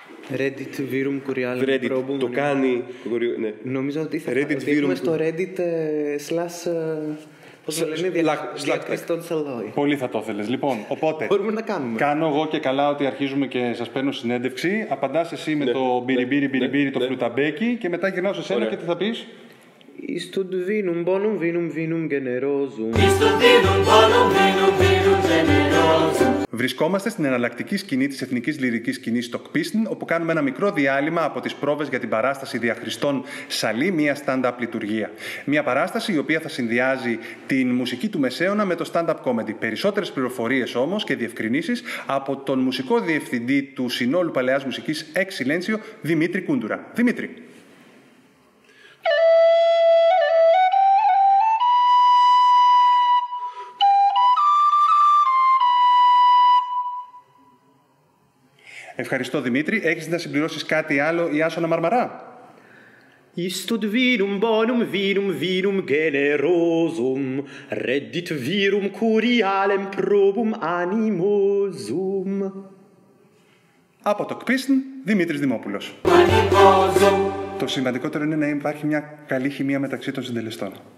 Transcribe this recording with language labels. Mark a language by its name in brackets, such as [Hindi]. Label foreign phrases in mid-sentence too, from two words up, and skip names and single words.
[Latin] Reddit virum curialem Reddit probum. [Greek] το κάνει. Ναι. Νομίζω ότι θα [Latin] Reddit [Greek] δείχνουμε [Latin] virum. [Greek] στο Reddit slash. Πώς το λένε, διακριστών σαλόι. Πολύ θα το ήθελες. Λοιπόν, οπότε. Μπορούμε να κάνουμε. Κάνω εγώ και καλά ότι αρχίζουμε και σας παίρνω συνέντευξη. Απαντάς εσύ με το μπιριμπίρι, το φλουταμπέκι και μετά γυρνάω σε σένα και τι θα πεις. [Latin] Istud vinum bonum vinum generosum. [Greek] Βρισκόμαστε στην εναλλακτική σκηνή της εθνικής λυρικής σκηνής στο Κπίστν, όπου κάνουμε ένα μικρό διάλειμμα από τις πρόβες για την παράσταση Διαχριστών Σαλή, μια stand-up λειτουργία. Μια παράσταση η οποία θα συνδυάζει την μουσική του Μεσαίωνα με το [English] stand-up comedy. [Greek] Περισσότερες πληροφορίες όμως και διευκρινήσεις από τον μουσικό διευθυντή του Συνόλου Παλαιάς Μουσικής Ex Silencio, Δημήτρη Κούντουρα. Δημήτρη. Ευχαριστώ, Δημήτρη. Έχεις να συμπληρώσεις κάτι άλλο, Ιάσονα Μαρμαρά? [Latin] Istud vinum vinum generosum, reddit virum curialem probum animosum. [Greek] Από το Κπίστν, Δημήτρης Δημόπουλος. Το σημαντικότερο είναι να υπάρχει μια καλή χημεία μεταξύ των συντελεστών.